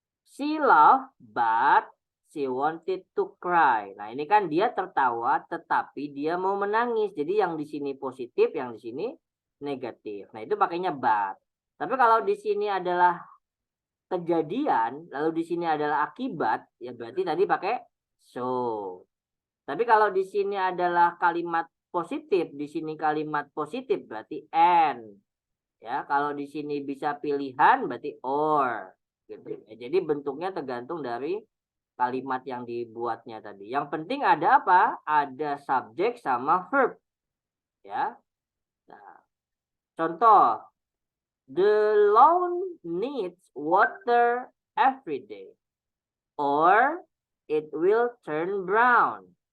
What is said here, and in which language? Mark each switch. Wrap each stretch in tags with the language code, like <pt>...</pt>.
<en>She laughed but she wanted to cry.</en> <id>Nah, ini kan dia tertawa tetapi dia mau menangis. Jadi yang di sini positif, yang di sini negatif. Nah, itu pakainya but. Tapi kalau di sini adalah kejadian, lalu di sini adalah akibat, ya berarti tadi pakai so. Tapi kalau di sini adalah kalimat positif, di sini kalimat positif berarti and. Ya, kalau di sini bisa pilihan berarti or. Gitu. Ya, jadi bentuknya tergantung dari kalimat yang dibuatnya tadi. Yang penting ada apa? Ada subjek sama verb. Ya. Nah, contoh,</id> <en>the lawn needs water every day, or it will turn brown.</en>